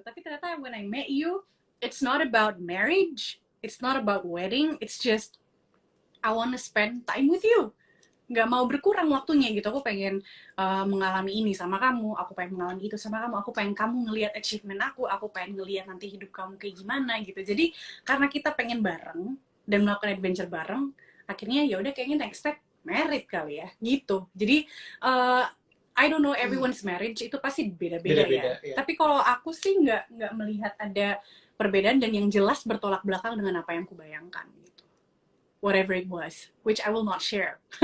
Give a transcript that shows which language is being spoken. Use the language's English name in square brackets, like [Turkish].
[English] Tapi ternyata when I met you, it's not about marriage, it's not about wedding, it's just I wanna spend time with you. [Indonesian] Nggak mau berkurang waktunya gitu. Aku pengen mengalami ini sama kamu, aku pengen mengalami itu sama kamu, aku pengen kamu ngelihat achievement aku pengen ngelihat nanti hidup kamu kayak gimana gitu. Jadi karena kita pengen bareng dan melakukan adventure bareng, akhirnya ya udah kayaknya next step married kali ya gitu. Jadi [English] I don't know everyone's marriage [Indonesian] itu pasti beda-beda ya. Iya. Tapi kalau aku sih nggak melihat ada perbedaan, dan yang jelas bertolak belakang dengan apa yang kubayangkan gitu. [English] Whatever it was, which I will not share.